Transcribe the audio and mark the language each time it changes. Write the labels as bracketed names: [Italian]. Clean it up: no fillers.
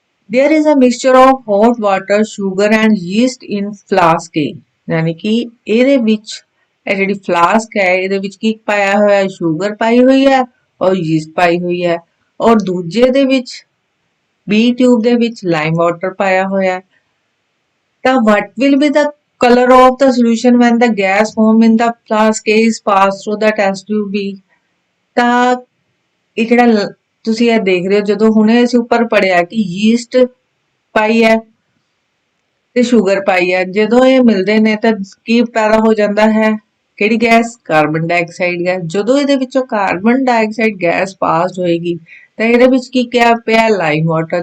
[English] There is a mixture of hot water, sugar and yeast in flask A, [Punjabi] ਯਾਨੀ ਕਿ ਇਹਦੇ ਵਿੱਚ ਇਹ ਜਿਹੜੀ ਫਲਾਸਕ ਹੈ ਇਹਦੇ ਵਿੱਚ ਕੀ ਪਾਇਆ ਹੋਇਆ ਹੈ, ਸ਼ੂਗਰ ਪਾਈ ਹੋਈ ਹੈ ਔਰ ਯੀਸਟ ਪਾਈ ਹੋਈ ਹੈ ਔਰ ਦੂਜੇ ਦੇ ਵਿੱਚ B ਟਿਊਬ ਦੇ ਵਿੱਚ ਲਾਈਮ ਵਾਟਰ ਪਾਇਆ ਹੋਇਆ। [English] ਤਾਂ what will be the color of the solution when the gas formed in the flask A is passed through the test tube B? [Punjabi] ਤਾਂ ਇਹ ਜਿਹੜਾ ਤੁਸੀਂ ਇਹ ਦੇਖ ਰਹੇ ਹੋ ਜਦੋਂ ਹੁਣੇ ਅਸੀਂ ਉੱਪਰ ਪੜਿਆ ਕਿ ਯੀਸਟ ਪਾਈ ਹੈ ਤੇ ਸ਼ੂਗਰ ਪਾਈ ਹੈ, ਜਦੋਂ ਇਹ ਮਿਲਦੇ ਨੇ ਤਾਂ ਕੀ ਪੈਦਾ ਹੋ ਜਾਂਦਾ ਹੈ, ਕਿਹੜੀ ਗੈਸ, ਕਾਰਬਨ ਡਾਈਆਕਸਾਈਡ ਗੈਸ। ਜਦੋਂ ਇਹਦੇ ਵਿੱਚੋਂ ਕਾਰਬਨ ਡਾਈਆਕਸਾਈਡ ਗੈਸ ਪਾਸ ਹੋਏਗੀ ਤਾਂ ਇਹਦੇ ਵਿੱਚ ਕੀ ਕਿਹਾ ਪਿਆ, ਲਾਈਮ ਵਾਟਰ।